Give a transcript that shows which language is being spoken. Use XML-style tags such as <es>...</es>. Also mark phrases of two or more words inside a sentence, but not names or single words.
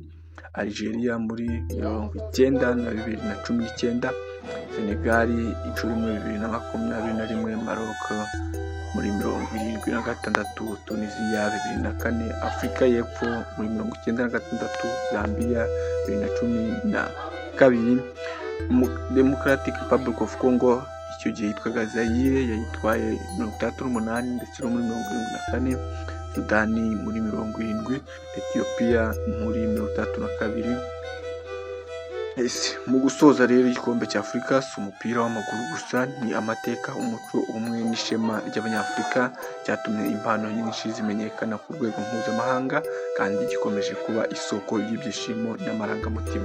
<rw>Algeria muri 90 na 2019. Senegal inshuro 2021. Maroc muri 76, Tunisia 2004, Afurika y'Epfo muri 96, Zambia 2012, Democratic Republic of Congo icyo gihe yitwaga Zaire yayitwaye 68 ndetse no muri 74, Sudani muri 70, Ethiopia muri 32. Mu gusoza rero igikombe cya Afurika si umupira w'amaguru gusa, ni amateka, umuco, ubumwe n'ishema ry'Abanyafurika, cyatumye impano nyinshi zimenyekana ku rwego mpuzamahanga kandi gikomeje kuba isoko y'ibyishimo n'amarangamutima.</rw>